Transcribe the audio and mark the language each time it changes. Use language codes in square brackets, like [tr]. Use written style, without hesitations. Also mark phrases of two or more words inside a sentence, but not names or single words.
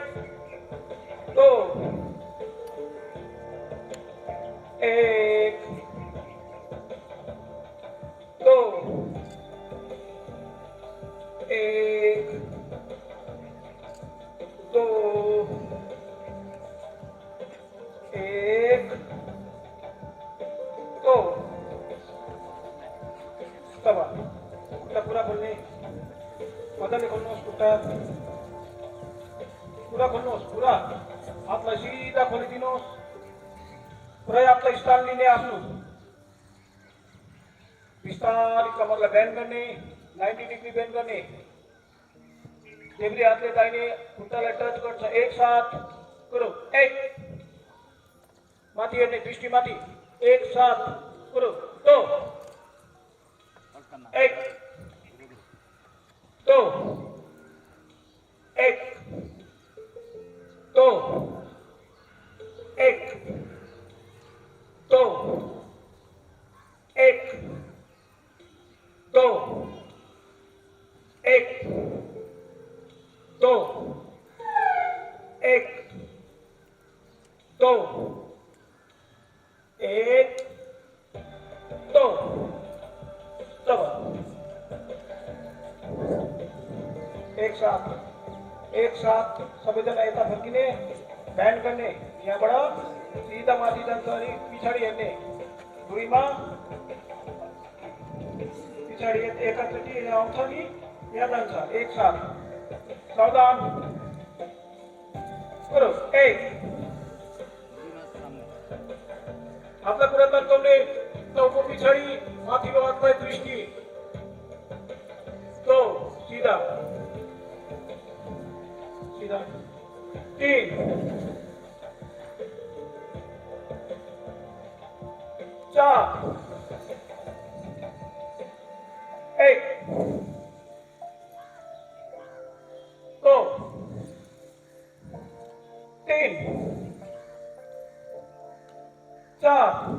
[ne] 2 1 2 1 2 1 2 तब खुट्टा पूरा खोल्ने, मजाले खोल्नुहोस्, खुट्टा पूरा खोल्नुहोस्, पूरा हातलाई सिधा खोलिदिनुहोस्, पुरै हातलाई स्थान लिने, आफ्नो बिस्तारै कमरलाई बेन्ड गर्ने, 90 डिग्री बेन्ड गर्ने, देब्रे हातले दाहिने खुट्टालाई टच गर्छ, [hi] एक साथ करो। [ne] 1 माथि हेर्ने, दृष्टि माथि, [hi] एक साथ करो। [ne] 2 1 2 1 2 1 2 1 2 1 2 1 2 1 2 तब एक साथ सबैजना यता फर्किने, ब्यान्ड गर्ने, यहाँबाट सिधा माथि जान्छ अनि पछाडि हेर्ने, भुइँमा पछाडि एकैचोटि यहाँ आउँछ नि यहाँ जान्छ, [hi] एक साथ सावधान करो। [ne] 1 हातलाई पुरा तर्काउने, टाउको पछाडि, माथिको हातलाई दृष्टि। 2 सीधा सीधा 3 4 1 2 3 4